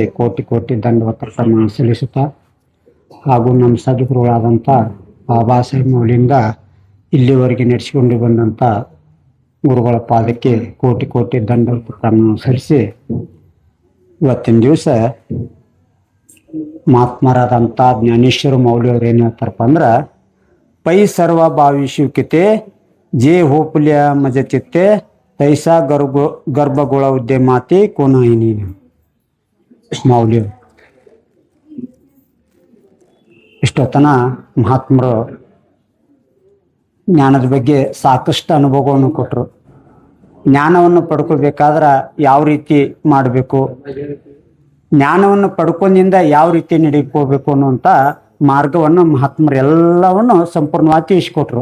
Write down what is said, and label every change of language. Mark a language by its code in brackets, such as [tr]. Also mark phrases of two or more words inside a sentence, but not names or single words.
[kn] ಕೋಟಿ ಕೋಟಿ ದಂಡವತ ಪ್ರಮಾಣ ಸಲ್ಲಿಸುತ್ತಾ ಹಾಗೂ ನಮ್ಮ ಸದ್ಗುರುಗಳಾದಂಥ ಬಾಬಾ ಸಾಹೇಬ್ ಮೌಲಿಯಿಂದ ಇಲ್ಲಿವರೆಗೆ ನಡೆಸಿಕೊಂಡು ಬಂದಂಥ ಗುರುಗಳ ಪಾದಕ್ಕೆ ಕೋಟಿ ಕೋಟಿ ದಂಡವತ ಪ್ರಮಾಣ ಸಲ್ಲಿಸಿ ಇವತ್ತಿನ ದಿವಸ ಮಹಾತ್ಮರಾದಂಥ ಜ್ಞಾನೇಶ್ವರ ಮೌಲಿಯವರು ಏನು ಹೇಳ್ತಾರಪ್ಪ ಅಂದ್ರೆ ಪೈ ಸರ್ವ ಭಾವಿಸುವಿಕೆ [mr] जे होपल्या मज चित्ते तैसा गर्भगोळा उद्यमाते कोणाही [kn] ಮಾೌಲ್ಯ ಇಷ್ಟೊತ್ತನ ಮಹಾತ್ಮರು ಜ್ಞಾನದ ಬಗ್ಗೆ ಸಾಕಷ್ಟು ಅನುಭವವನ್ನು ಕೊಟ್ಟರು. ಜ್ಞಾನವನ್ನು ಪಡ್ಕೋಬೇಕಾದ್ರೆ ಯಾವ ರೀತಿ ಮಾಡಬೇಕು, ಜ್ಞಾನವನ್ನು ಪಡ್ಕೊಂಡಿಂದ ಯಾವ ರೀತಿ ನಡೀಕೋಬೇಕು ಅನ್ನುವಂಥ ಮಾರ್ಗವನ್ನು ಮಹಾತ್ಮರು ಎಲ್ಲವನ್ನು ಸಂಪೂರ್ಣವಾಗಿ ತಿಳಿಸ್ಕೊಟ್ರು.